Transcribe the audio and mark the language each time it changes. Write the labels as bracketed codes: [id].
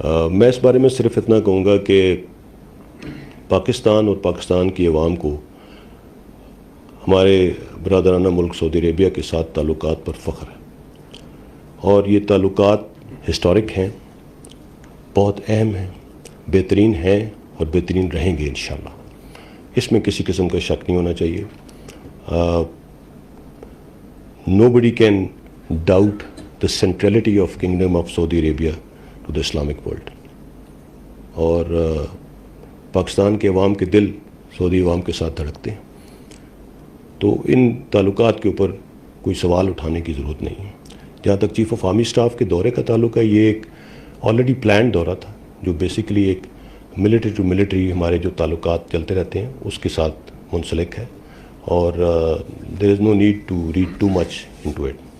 [ur] میں اس بارے میں صرف اتنا کہوں گا کہ پاکستان اور پاکستان کی عوام کو ہمارے برادرانہ ملک سعودی عربیہ کے ساتھ تعلقات پر فخر ہے، اور یہ تعلقات ہسٹورک ہیں، بہت اہم ہیں، بہترین ہیں اور بہترین رہیں گے انشاءاللہ. اس میں کسی قسم کا شک نہیں ہونا چاہیے. [en] Nobody can doubt the centrality of Kingdom of Saudi Arabia to the Islamic world. [ur] اور پاکستان کے عوام کے دل سعودی عوام کے ساتھ دھڑکتے ہیں. تو ان تعلقات کے اوپر کوئی سوال اٹھانے کی ضرورت نہیں ہے. جہاں تک چیف آف آرمی اسٹاف کے دورے کا تعلق ہے, یہ ایک آلریڈی پلانڈ دورہ تھا جو بیسیکلی ایک ملٹری ٹو ملٹری ہمارے جو تعلقات چلتے رہتے ہیں اس کے ساتھ منسلک ہے, اور [en] There is no need to read too much into it.